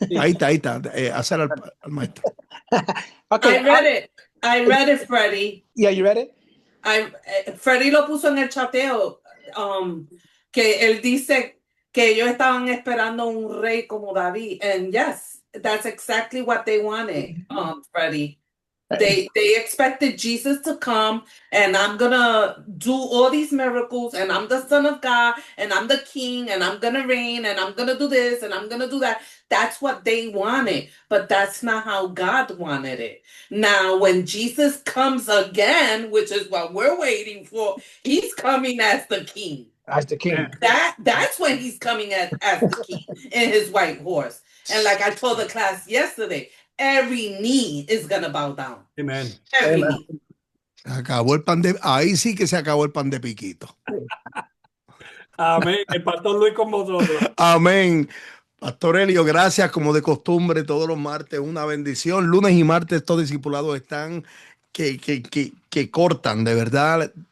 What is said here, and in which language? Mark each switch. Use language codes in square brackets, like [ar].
[es] ahí está, hacer al maestro. [en] Okay, I read it, Freddie. yeah, you read it? [es] Freddie lo puso en el chateo, que él dice que ellos estaban esperando un rey como David. [en] And yes, that's exactly what they wanted, Freddie. They expected Jesus to come, and I'm gonna do all these miracles, and I'm the Son of God, and I'm the King, and I'm gonna reign, and I'm gonna do this, and I'm gonna do that. That's what they wanted, but that's not how God wanted it. Now, when Jesus comes again, which is what we're waiting for, he's coming as the King. As the king. That's when he's coming as the King in his white horse. And like I told the class yesterday, every knee is gonna bow down. Amen. Every knee. [es] Se acabó el pan de, ahí sí que se acabó el pan de piquito. Amén. El pastor Luis con vosotros. Amén. Pastor Elio, gracias como de costumbre todos los martes, una bendición. Lunes y martes estos discipulados están que cortan, de verdad.